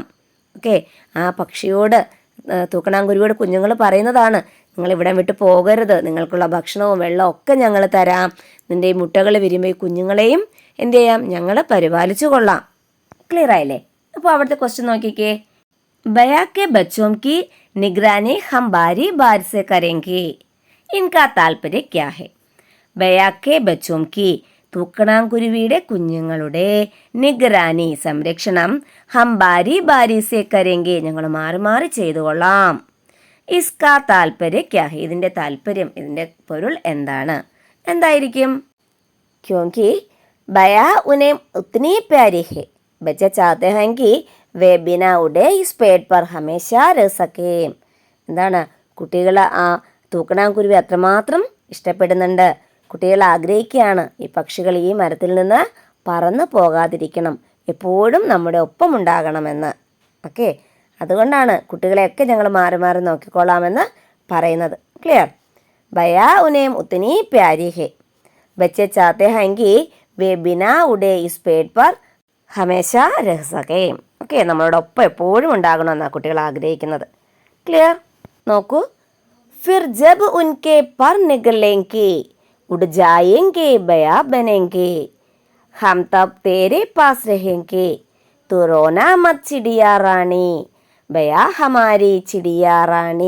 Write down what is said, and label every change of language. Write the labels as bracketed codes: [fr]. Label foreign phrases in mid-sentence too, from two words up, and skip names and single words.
[ml] ഓക്കെ, ആ പക്ഷിയോട്, തൂക്കണാങ്കുരുവിയോട് കുഞ്ഞുങ്ങൾ പറയുന്നതാണ്, നിങ്ങൾ ഇവിടെ വിട്ട് പോകരുത്, നിങ്ങൾക്കുള്ള ഭക്ഷണവും വെള്ളവും ഒക്കെ ഞങ്ങൾ തരാം, നിൻ്റെ ഈ മുട്ടകൾ വിരുമ്പി കുഞ്ഞുങ്ങളെയും എന്ത് ചെയ്യാം? ഞങ്ങൾ പരിപാലിച്ചു കൊള്ളാം. ക്ലിയർ ആയില്ലേ? അപ്പോൾ അവിടുത്തെ ക്വസ്റ്റ്യൻ നോക്കിക്കേ, [hi] बया के बच्चों की निगरानी हम बारी बारी से करेंगे इनका तात्पर्य क्या है? बया के बच्चों की [ml] തൂക്കണാങ്കുരുവിയുടെ കുഞ്ഞുങ്ങളുടെ [hi] निगरानी സംരക്ഷണം हम बारी बारी से करेंगे [ml] ഞങ്ങൾ മാറി മാറി ചെയ്തു കൊള്ളാം. [hi] इसका तात्पर्य क्या है [ml] ഇതിൻ്റെ താല്പര്യം, ഇതിൻ്റെ പൊരുൾ എന്താണ്? എന്തായിരിക്കും? [hi] क्योंकि बया उन्हें उतनी प्यारी है ബच्चे चाहते हैं कि वे बिना उड़े इस पेड़ पर हमेशा रह सकें [ml] എന്താണ്? കുട്ടികൾ ആ തൂക്കണാങ്കുരുവി അത്രമാത്രം ഇഷ്ടപ്പെടുന്നുണ്ട്, കുട്ടികൾ ആഗ്രഹിക്കുകയാണ് ഈ പക്ഷികൾ ഈ മരത്തിൽ നിന്ന് പറന്നു പോകാതിരിക്കണം, എപ്പോഴും നമ്മുടെ ഒപ്പം ഉണ്ടാകണമെന്ന്. ഓക്കെ, അതുകൊണ്ടാണ് കുട്ടികളെയൊക്കെ ഞങ്ങൾ മാറി മാറി നോക്കിക്കൊള്ളാമെന്ന് പറയുന്നത്. [hi] ക്ലിയർ? बया उन्हें उतनी प्यारी है ബच्चे चाहते हैं कि वे बिना उड़े इस पेड़ पर हमेशा रह सकें [ml] ഓക്കെ, നമ്മളോടൊപ്പം എപ്പോഴും ഉണ്ടാകണമെന്നാണ് കുട്ടികൾ ആഗ്രഹിക്കുന്നത്. ക്ലിയർ? [hi] നോക്കൂ, फिर जब उनके पर निकलेंगे उड़ जाएंगे बया बनेंगे हम तब तेरे पास रहेंगे तो रोना मत चिड़िया रानी बया हमारी चिड़िया रानी.